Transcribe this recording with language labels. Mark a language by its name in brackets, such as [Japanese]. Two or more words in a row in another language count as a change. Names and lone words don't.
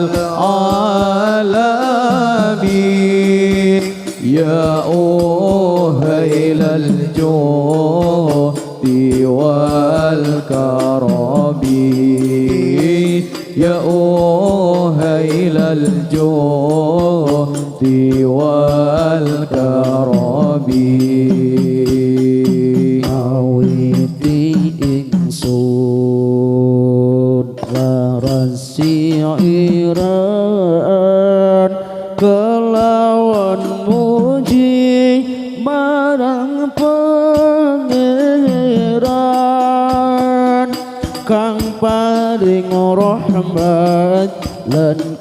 [Arabic] العالمين يا أهيل الجود والكرم يا أهيل الجود والكرم awiti [Javanese] ingsun laras syairan kelawan muji marang pangeran kang paring rahmat lan